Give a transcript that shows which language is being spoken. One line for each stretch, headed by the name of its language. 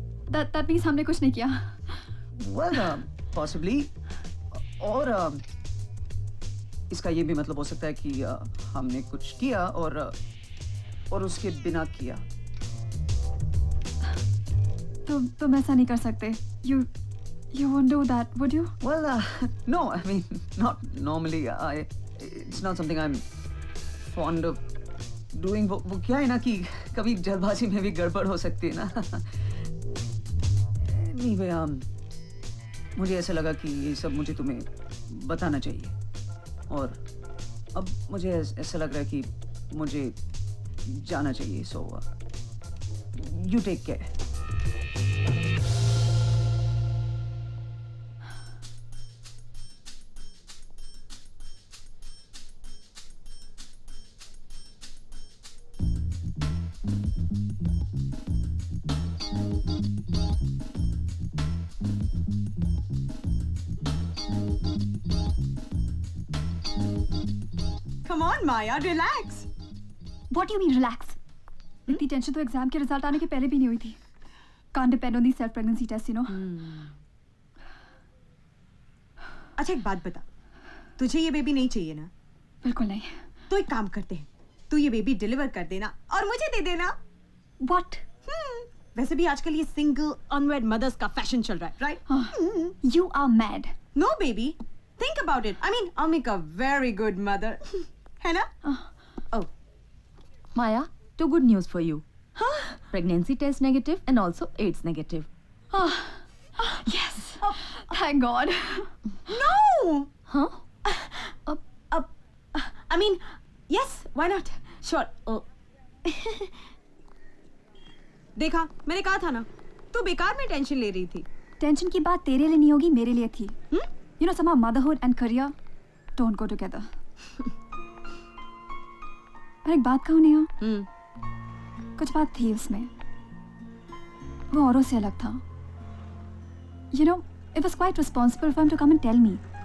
English: That means
Hindi: हमने कुछ नहीं किया.
English: Well, possibly.
Hindi: और इसका ये भी मतलब हो सकता है कि हमने कुछ किया और उसके बिना किया. तुम ऐसा नहीं कर सकते.
English: You won't do that, would you? Well, no, I mean, not normally. It's not something I'm fond of doing.
Hindi: वो क्या है ना कि कभी जल्दबाजी में भी गड़बड़ हो सकती है ना. Anyway, मुझे ऐसा लगा कि ये सब मुझे तुम्हें बताना चाहिए और अब मुझे ऐसा लग रहा है कि मुझे जाना चाहिए.
English: So, you take care. Come on, Maya, relax. What do you mean relax?
Hindi: इतनी टेंशन तो एग्जाम के रिजल्ट आने के पहले भी नहीं हुई थी.
English: Can't depend on these self pregnancy tests, you know.
Hindi: अच्छा एक बात बता, तुझे ये बेबी नहीं चाहिए ना? बिल्कुल नहीं. तो एक काम करते हैं, तू ये बेबी डिलीवर कर देना और मुझे दे देना.
English: What?
Hindi: वैसे भी आजकल ये सिंगल अनवेड मदर्स का फैशन चल रहा है, right?
English: You are mad. No baby, think about it. I mean, I'll make a very good mother.
Hindi: है ना? Oh,
English: Maya, two good news for you. Pregnancy test negative and also AIDS negative. Yes. Thank God. no. Huh? I mean, yes, why not? Sure.
Hindi: देखा, मैंने कहा था ना, तू बेकार में टेंशन ले रही थी. टेंशन की बात तेरे लिए नहीं होगी, मेरे लिए थी.
English: You know, somehow motherhood and career don't go together.
Hindi: पर एक बात कहूँ नेहा, कुछ बात थी उसमें, वो औरों से अलग था.
English: You know, it was quite responsible for him to come and tell me.